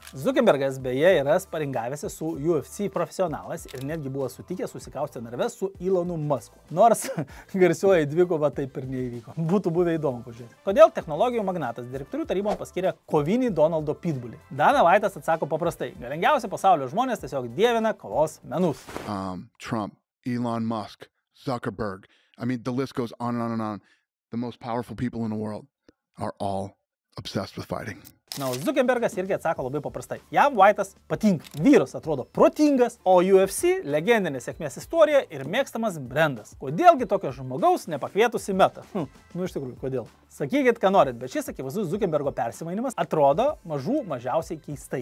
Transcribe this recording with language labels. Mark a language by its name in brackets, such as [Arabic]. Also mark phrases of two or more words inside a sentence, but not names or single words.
[Lithuanian] Zuckerbergas beje yra sparingavęsi su UFC profesionalais ir netgi buvo sutikęs susikausti narve su Elonu Musku. Nors garsioji dvikova taip ir neįvyko. Būtų buvę įdomu pažiūrėti. Kodėl technologijų magnatas direktorių tarybon paskyrė kovinį Donaldo Pitbullį? Dana White'as atsako paprastai. Galingiausi pasaulio žmonės tiesiog dievina kovos menus. Trump, Elon Musk, Zuckerberg. [English] I mean, the list goes on and on and on. The most powerful people in the world are all obsessed with fighting. [Lithuanian] Na, Zuckerbergas irgi atsako labai paprastai. Jam White'as patinka. Vyras atrodo protingas, o UFC legendinė sėkmės istorija ir mėgstamas brendas. Kodėlgi tokio žmogaus nepakvietus į Metą? Iš tikrųjų, kodėl? Sakykit, ką norit, bet šis akivaizdus Zuckerbergo persimainimas atrodo mažiausiai keistai.